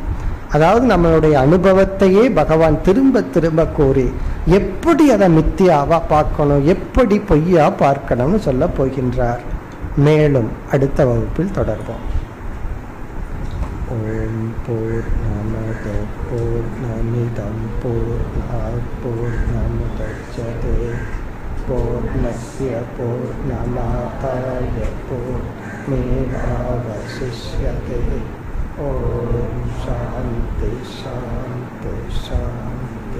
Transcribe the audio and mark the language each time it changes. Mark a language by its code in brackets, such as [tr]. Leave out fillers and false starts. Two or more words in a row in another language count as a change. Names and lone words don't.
[ta] அதாவது நம்மளுடைய அனுபவத்தையே பகவான் திரும்ப திரும்ப கூறி எப்படி அதை மித்தியாவா பார்க்கணும், எப்படி பொய்யா பார்க்கணும்னு சொல்ல போகின்றார். மேலும் அடுத்த வகுப்பில் தொடர்போம். [sa] ॐ पूर्णमदः पूर्णमिदं पूर्णात् पूर्णमुदच्यते पूर्णस्य पूर्णमादाय पूर्णमेवावशिष्यते. ॐ शान्तिः शान्तिः शान्तिः.